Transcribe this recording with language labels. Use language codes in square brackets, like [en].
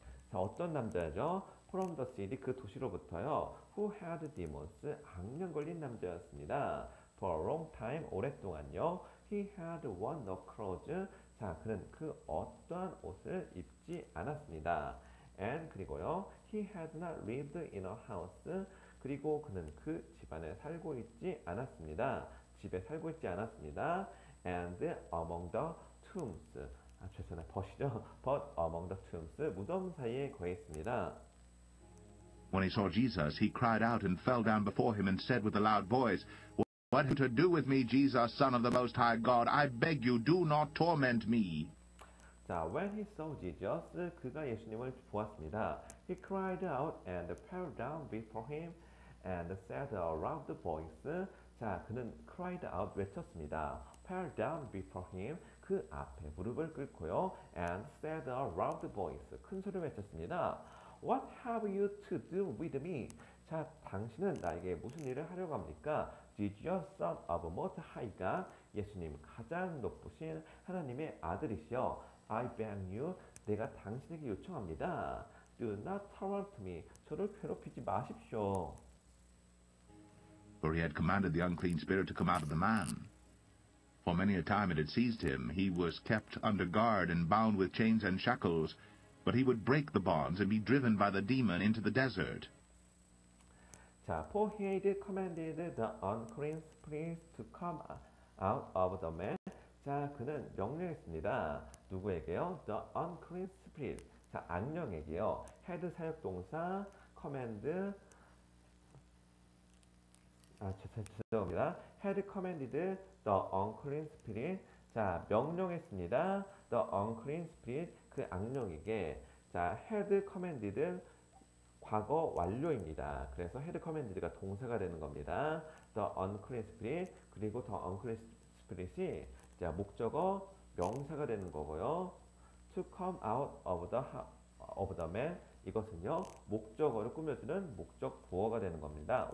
[ko] 자, 어떤 남자죠? [en] From the city, [ko] 그 도시로부터요. [en] Who had demons, [ko] 악령 걸린 남자였습니다. For a long time, 오랫동안요. [en] He had worn no clothes. [ko] 자, 그는 그 어떠한 옷을 입지 않았습니다. And 그리고요. [en] He had not lived in a house. [ko] 그리고 그는 그 집안에 살고 있지 않았습니다. 집에 살고 있지 않았습니다. [en] And among the tombs. [ko] 죄송해요. but이죠. [en] But among the tombs. [ko] 무덤 사이에 거했습니다. [en] When he saw Jesus, he cried out and fell down before him and said with a loud voice, What have you to do with me, Jesus, Son of the Most High God? I beg you, do not torment me. 자, when he saw Jesus, [ko] 그가 예수님을 보았습니다. [en] He cried out and fell down before him and said a loud voice. [ko] 자, 그는 [en] cried out, [ko] 외쳤습니다. [en] fell down before him, [ko] 그 앞에 무릎을 꿇고요. [en] and said a loud voice, [ko] 큰 소리로 외쳤습니다. [en] What have you to do with me? [ko] 자, 당신은 나에게 무슨 일을 하려고 합니까? Jesus, [en] Son of Most High God, [ko] 예수님 가장 높으신 하나님의 아들이시여. [en] I beg you, [ko] 내가 당신에게 요청합니다. [en] Do not torment me, [ko] 저를 괴롭히지 마십시오. [en] For he had commanded the unclean spirit to come out of the man. For many a time it had seized him. He was kept under guard and bound with chains and shackles, but he would break the bonds and be driven by the demon into the desert. 자, for he had commanded the unclean spirit to come out of the man. [ko] 자, 그는 명령했습니다. 누구에게요? [en] The unclean spirit. [ko] 자, 악령에게요. had 사역동사, command. 죄송합니다. [en] had commanded the unclean spirit. [ko] 자, 명령했습니다. [en] The unclean spirit. [ko] 그 악령에게. 자, had commanded 과거 완료입니다. 그래서 had commanded가 동사가 되는 겁니다. [en] The unclean spirit [ko] 그리고 the unclean spirit이 자, 목적어 명사가 되는 거고요. [en] To come out of the man [ko] 이것은요 목적어를 꾸며주는 목적 부어가 되는 겁니다.